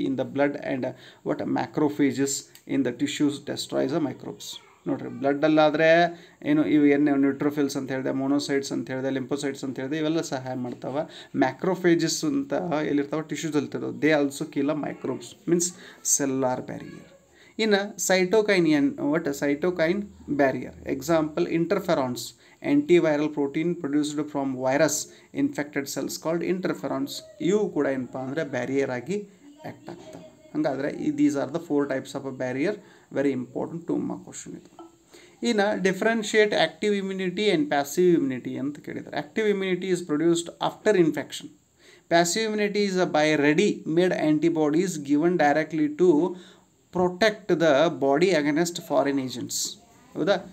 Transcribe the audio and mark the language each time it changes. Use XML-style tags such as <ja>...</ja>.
<en>In the blood and what macrophages in the tissues destroys the microbes.</en> <kn>ನೋಡಿರಿ, ಬ್ಲಡ್ಡಲ್ಲಾದರೆ ಏನು ಇವು ನ್ಯೂಟ್ರೋಫಿಲ್ಸ್ ಅಂತ ಹೇಳಿದೆ, ಮೊನೋಸೈಟ್ಸ್ ಅಂತ ಹೇಳಿದೆ, ಲಿಂಫೋಸೈಟ್ಸ್ ಅಂತ ಹೇಳಿದೆ, ಇವೆಲ್ಲ ಸಹಾಯ ಮಾಡ್ತಾವೆ. ಮ್ಯಾಕ್ರೋಫೇಜಸ್ ಅಂತ ಎಲ್ಲಿರ್ತಾವೆ? ಟಿಶ್ಯೂಸಲ್ಲಿ ಇರ್ತವೆ.</kn> <en>They also kill microbes, means cellular barrier. ಇನ್ನು cytokine barrier, example interferons, antiviral protein produced from virus infected cells called interferons.</en> <kn>ಇವು ಕೂಡ ಏನಪ್ಪ ಅಂದರೆ ಬ್ಯಾರಿಯರ್ ಆಗಿ ಆ್ಯಕ್ಟ್ ಆಗ್ತವೆ. ಹಾಗಾದರೆ</kn> <en>These are the 4 types of a barrier. Very important 2 mark question ಇದು. ಇನ್ನು differentiate active immunity and passive immunity ಅಂತ ಕೇಳಿದ್ದಾರೆ. Active immunity is produced after infection. Passive immunity is by ready made antibodies given directly to protect the body against foreign agents, ಹೌದಾ?</en>